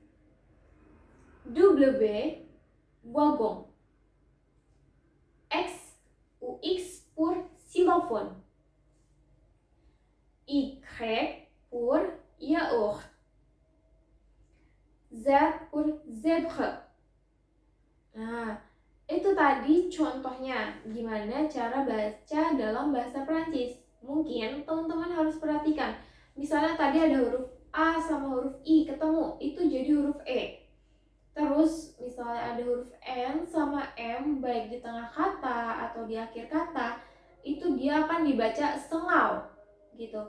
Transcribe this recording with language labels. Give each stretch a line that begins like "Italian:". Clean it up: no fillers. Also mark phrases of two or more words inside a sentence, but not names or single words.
French: W, wagon. X ou X pour xylophone. Y pour yaourt. Z pour zèbre.
Indonesian: Nah, itu tadi contohnya gimana cara baca dalam bahasa Perancis. Mungkin teman-teman harus perhatikan. Misalnya tadi ada huruf A sama huruf I ketemu, itu jadi huruf E. Terus misalnya ada huruf N sama M baik di tengah kata atau di akhir kata, itu dia akan dibaca sengau gitu.